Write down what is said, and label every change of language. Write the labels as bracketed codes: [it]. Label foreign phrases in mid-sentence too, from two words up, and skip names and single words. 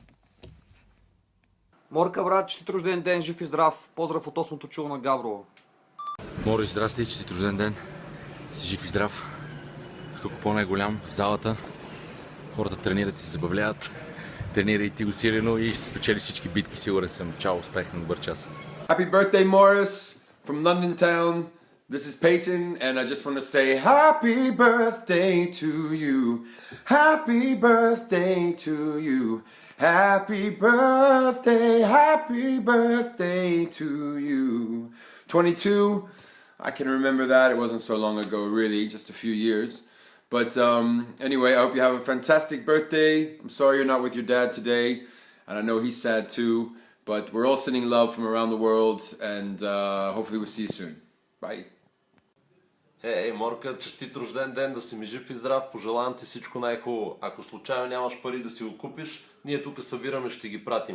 [bg] Морка, брат, честит рожден ден, жив и здрав. Поздрав от 8-то чуло на Габрово. Мори, здрасти, честит рожден ден. Си жив и здрав. Колко е голям в залата. Хората тренират и се забавляват. Тренира и ти усилено и ще спечелиш всички битки, сигурен съм. Чао, успех на добър час. [en] Happy birthday, Morris, from London town. This is Peyton, and I just want to say happy birthday to you. Happy birthday to you. Happy birthday to you. 22, I can remember that. It wasn't so long ago, really, just a few years. But anyway, I hope you have a fantastic birthday. I'm sorry you're not with your dad today, and I know he's sad too. But we're all sending love from around the world, and hopefully we'll see you soon. Bye. [bg] Ей, Морка, честит рожден ден, да си ми жив и здрав, пожелавам ти всичко най-хубаво. Ако случайно нямаш пари да си го купиш, ние тук събираме, ще ги пратим.